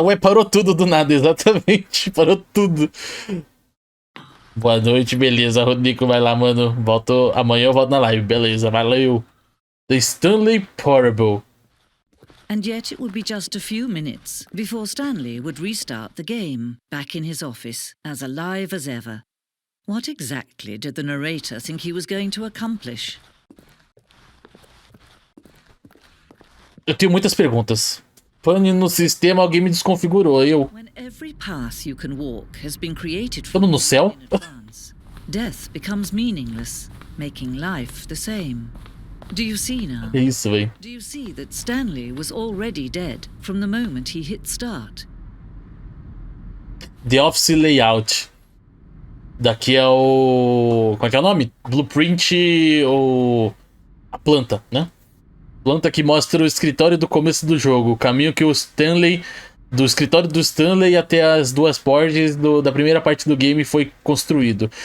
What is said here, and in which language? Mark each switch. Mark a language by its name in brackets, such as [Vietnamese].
[Portuguese] Ué, parou tudo do nada, exatamente. Parou tudo. Boa noite, beleza. Rodrigo, vai lá, mano. Amanhã eu volto na live, beleza. Valeu. [English] The Stanley Parable. And yet it would be just a few minutes before Stanley would restart the game, back in his office, as alive as ever. What exactly did the narrator think he was going to accomplish? [Portuguese] Eu tenho muitas perguntas. Pane no sistema, alguém me desconfigurou. [English] When every path you can walk has been created for [Portuguese] Estamos no [English] you [Portuguese] céu? [English] in advance, death becomes meaningless, making life the same. Do you see now? [Portuguese] É isso, velho. [English] Do you see that Stanley was already dead from the moment he hit start? The Office Layout. [Portuguese] Daqui é o... Como é que é o nome? Blueprint ou... A planta, né? Planta que mostra o escritório do começo do jogo. O caminho que o Stanley... Do escritório do Stanley até as duas portas da primeira parte do game foi construído.